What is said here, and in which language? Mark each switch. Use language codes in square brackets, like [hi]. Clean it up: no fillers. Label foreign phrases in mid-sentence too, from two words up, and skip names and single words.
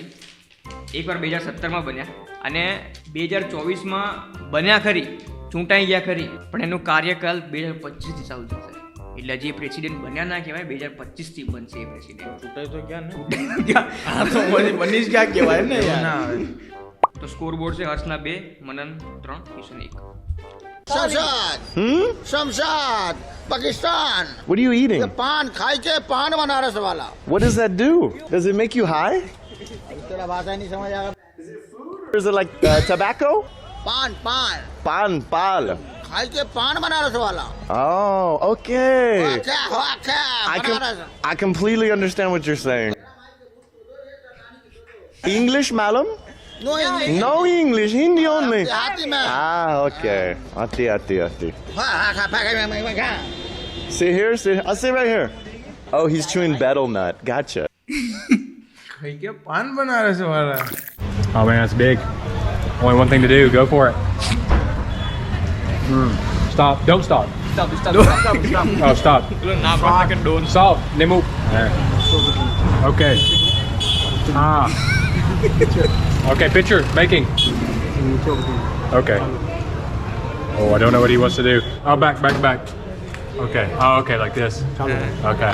[gu] એકવાર 2017માં બન્યા અને 2024માં બન્યા ખરી, ચૂંટાઈ ગયા ખરી, પણ એનો કાર્યકાલ 2025 થી ચાલુ થશે. એટલે હજી પ્રેસિડેન્ટ બન્યા ના કહેવાય, 2025 થી બનશે એ પ્રેસિડેન્ટ. ચૂંટાઈ તો ક્યાં ને. આ તો બની જ ક્યાં કહેવાય ને યાર. ના આવે. તો સ્કોર બોર્ડ છે હર્ષના 2, મનન 3, કિશન 1. [en] Shamshad. Shamshad. Pakistan. What are you eating? [hi] Pan खाई के पान बनारस वाला. [en] What does that do? Does it make you high? [hi] तेरा भाषा नहीं समझ आएगा. [en] Or is it like tobacco? [hi] पान पान [en] Pan, pal. [hi] खाई के पान बनारस वाला. [en] Oh, okay. [hi] क्या बनारस. [en] I completely understand what you're saying. English, madam? No English. No English, Hindi only. [hi] देहाती में. [en] Ah, okay. Ati. Sit here, I'll sit right here. Oh, he's chewing betel nut. Gotcha. [hi] खाई के पान बनारस वाला. [en] Oh man, that's big. Only one thing to do. Go for it. Stop. Don't stop. Stop. Oh, stop. [gu] ના પાડે કે ડોન. [en] Stop. Then move. Okay. Ah. Okay, picture making. Okay. Oh, I don't know what he wants to do. Oh, back. Okay. Oh, okay, like this. Okay.